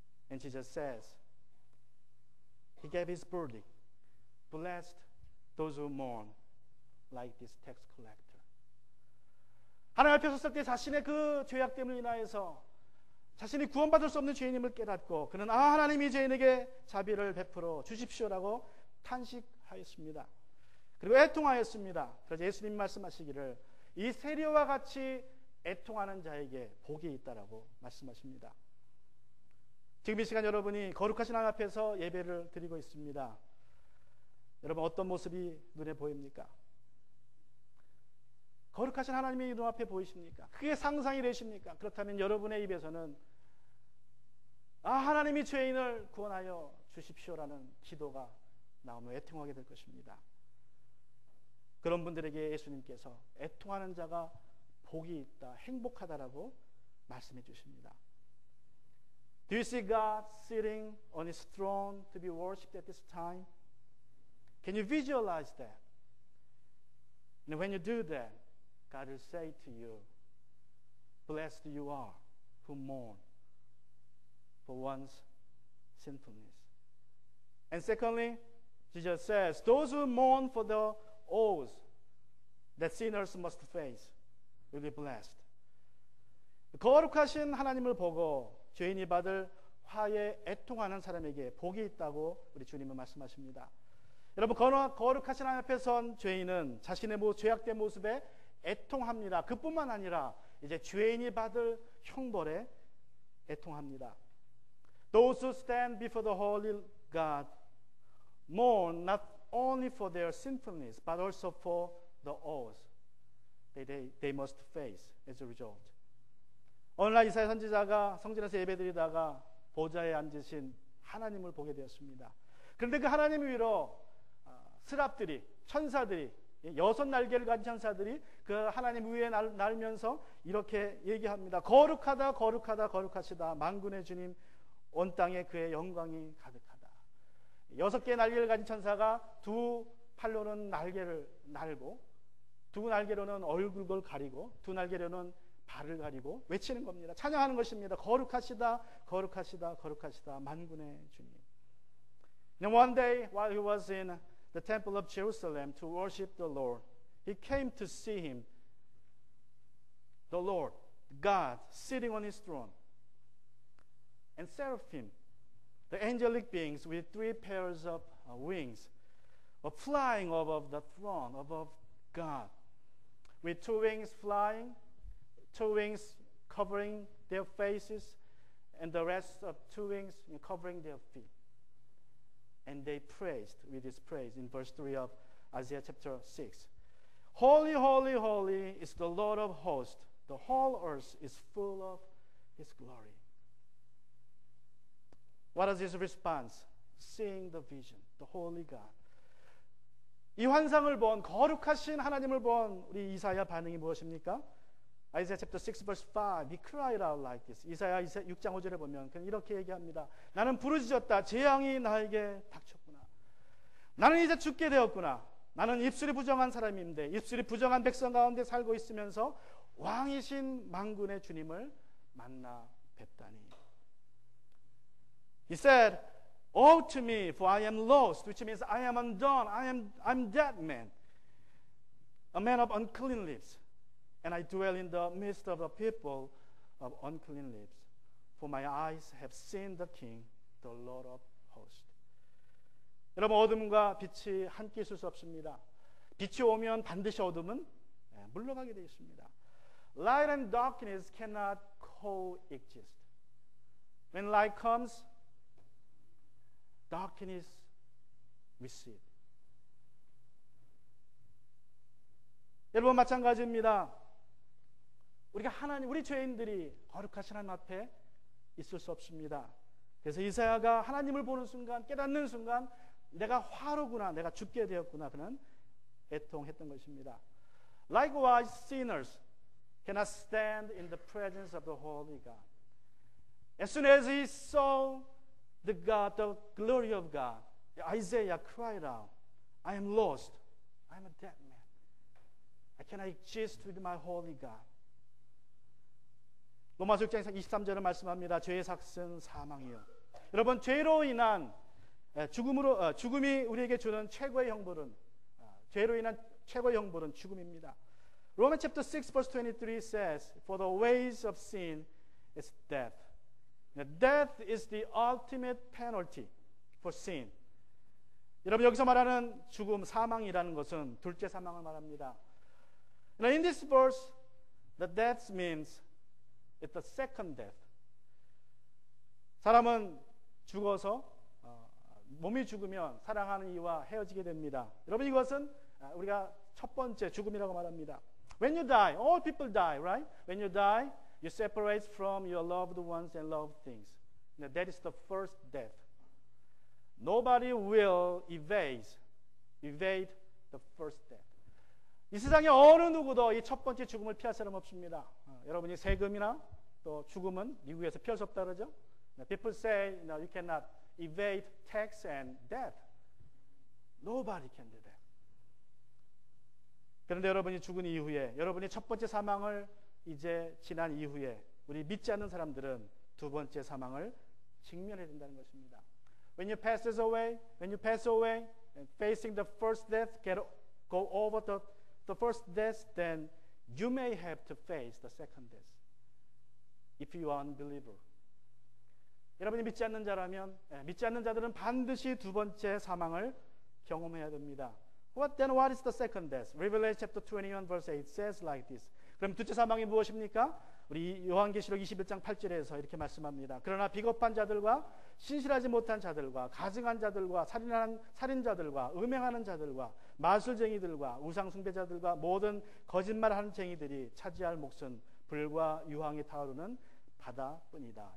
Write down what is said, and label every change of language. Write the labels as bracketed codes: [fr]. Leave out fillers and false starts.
[en] And Jesus says, he gave his verdict, blessed those who mourn like this tax collector. [ko] 하나님 앞에 섰을 때 자신의 그 죄악됨을 인하여서 자신이 구원받을 수 없는 죄인임을 깨닫고 그는 하나님이 죄인에게 자비를 베풀어 주십시오라고 탄식하였습니다. 그리고 애통하였습니다. 그래서 예수님이 말씀하시기를 이 세리와 같이 애통하는 자에게 복이 있다라고 말씀하십니다. 지금 이 시간 여러분이 거룩하신 하나님 앞에서 예배를 드리고 있습니다. 여러분, 어떤 모습이 눈에 보입니까? 거룩하신 하나님이 눈앞에 보이십니까? 그게 상상이 되십니까? 그렇다면 여러분의 입에서는 하나님이 죄인을 구원하여 주십시오라는 기도가 나오며 애통하게 될 것입니다. 그런 분들에게 예수님께서 애통하는 자가 복이 있다, 행복하다라고 말씀해 주십니다. [en] Do you see God sitting on his throne to be worshipped at this time? Can you visualize that? And when you do that, God will say to you, blessed you are who mourn for one's sinfulness. And secondly, Jesus says, those who mourn for the oaths that sinners must face will be blessed. [ko] 거룩하신 하나님을 보고 죄인이 받을 화에 애통하는 사람에게 복이 있다고 우리 주님은 말씀하십니다. 여러분, 거룩하신 하나님 앞에 선 죄인은 자신의 죄악된 모습에 애통합니다. 그뿐만 아니라 이제 죄인이 받을 형벌에 애통합니다. [en] Those who stand before the holy God mourn not only for their sinfulness, but also for the oaths they must face as a result. [ko] 오늘날 이사야 선지자가 성전에서 예배드리다가 보좌에 앉으신 하나님을 보게 되었습니다. 그런데 그 하나님 위로 스랍들이, 천사들이, 6날개를 가진 천사들이 그 하나님 위에 날면서 이렇게 얘기합니다. 거룩하다, 거룩하다, 거룩하시다. 만군의 주님, 온 땅에 그의 영광이 가득하다. 6개의 날개를 가진 천사가 두 팔로는 날개를 날고, 두 날개로는 얼굴을 가리고, 두 날개로는 발을 가리고 외치는 겁니다. 찬양하는 것입니다. 거룩하시다, 거룩하시다, 거룩하시다. 만군의 주님. [en] And one day, while he was in the temple of Jerusalem to worship the Lord, he came to see him, the Lord, God, sitting on his throne. And seraphim, the angelic beings with 3 pairs of wings, were flying above the throne, above God, with 2 wings flying, 2 wings covering their faces, and the rest of 2 wings covering their feet. And they praised with this praise in verse 3 of Isaiah chapter 6. Holy, holy, holy is the Lord of hosts. The whole earth is full of his glory. What is his response? Seeing the vision, the holy God. [ko] 이 환상을 본, 거룩하신 하나님을 본 우리 이사야 반응이 무엇입니까? [en] Isaiah chapter 6 verse 5, he cried out like this. [ko] 이사야 6장 5절에 보면 그냥 이렇게 얘기합니다. 나는 부르짖었다. 재앙이 나에게 닥쳤구나. 나는 이제 죽게 되었구나. 나는 입술이 부정한 사람인데, 입술이 부정한 백성 가운데 살고 있으면서 왕이신 만군의 주님을 만나 뵙다니. [en] He said, "Woe to me, for I am lost," which means I am undone. I'm dead man, a man of unclean lips. And I dwell in the midst of a people of unclean lips. For my eyes have seen the King, the Lord of hosts. [ko] 여러분, 어둠과 빛이 함께 있을 수 없습니다. 빛이 오면 반드시 어둠은 물러가게 되어 있습니다. [en] Light and darkness cannot coexist. When light comes, darkness recedes. [ko] 여러분, 마찬가지입니다. 우리가 우리 죄인들이 거룩하신 하나님 앞에 있을 수 없습니다. 그래서 이사야가 하나님을 보는 순간, 깨닫는 순간 내가 화로구나, 내가 죽게 되었구나, 그는 애통했던 것입니다. [en] Likewise, sinners cannot stand in the presence of the Holy God. As soon as he saw the glory of God, Isaiah cried out, I am lost, I am a dead man. I cannot exist with my holy God. [ko] 로마서 6장 23절을 말씀합니다. 죄의 삭은 사망이요. 여러분, 죄로 인한 죽음이 우리에게 주는 최고의 형벌은, 죄로 인한 최고의 형벌은 죽음입니다. [en] Romans chapter 6 verse 23 says, For the wages of sin is death. Death is the ultimate penalty for sin. [ko] 여러분, 여기서 말하는 죽음, 사망이라는 것은 둘째 사망을 말합니다. [en] In this verse, the death means it's the second death. [ko] 사람은 죽어서 몸이 죽으면 사랑하는 이와 헤어지게 됩니다. 여러분, 이것은 우리가 첫 번째 죽음이라고 말합니다. [en] When you die, all people die, right? When you die, you separate from your loved ones and loved things. That is the first death. Nobody will evade the first death. [ko] 이 세상에 어느 누구도 이 첫 번째 죽음을 피할 사람 없습니다. 여러분이 세금이나 또 죽음은 미국에서 피할 수 없다 그러죠? [en] People say, you cannot evade tax and death. Nobody can do that. [ko] 그런데 여러분이 죽은 이후에, 여러분이 첫 번째 사망을 이제 지난 이후에 우리 믿지 않는 사람들은 두 번째 사망을 직면해야 된다는 것입니다. [en] When you pass away, and facing the first death, go over the first death, then you may have to face the second death. If you are unbeliever. [ko] 여러분이 믿지 않는 자라면, 믿지 않는 자들은 반드시 두 번째 사망을 경험해야 됩니다. [en] What is the second death? Revelation chapter 21 verse 8 says like this. [ko] 그럼 둘째 사망이 무엇입니까? 우리 요한계시록 21장 8절에서 이렇게 말씀합니다. 그러나 비겁한 자들과 신실하지 못한 자들과 가증한 자들과 살인자들과 음행하는 자들과 마술쟁이들과 우상숭배자들과 모든 거짓말하는 쟁이들이 차지할 몫은 불과 유황이 타오르는 바다뿐이다.